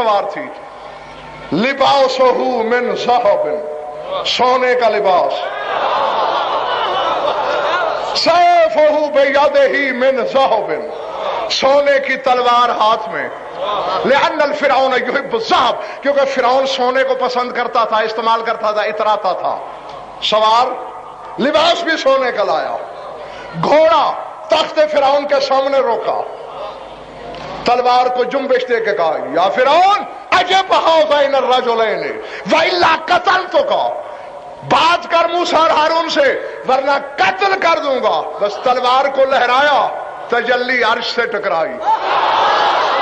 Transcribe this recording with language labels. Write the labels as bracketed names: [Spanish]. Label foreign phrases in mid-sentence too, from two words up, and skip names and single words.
[Urdu] سوار تھی، [Arabic] لباسہ من ذہب، [Urdu] سونے کا لباس، [Arabic] سیفہ بیدہ من ذہب، [Urdu] سونے کی تلوار ہاتھ میں، [Arabic] لأن الفرعون یحب الذہب، [Urdu] کیونکہ فرعون سونے کو پسند کرتا تھا، استعمال کرتا تھا، اتراتا تھا۔ سوار، لباس بھی سونے کا لایا، گھوڑا تخت فرعون کے سامنے روکا، تلوار کو جنبش دے کے کہا [Arabic] یا فرعون اجب ہذین الرجلین والا قتلتک، [Urdu] بات کر موسیٰ اور ہارون سے ورنہ قتل کر دوں گا۔ بس تلوار کو لہرایا، تجلی عرش سے ٹکرائی۔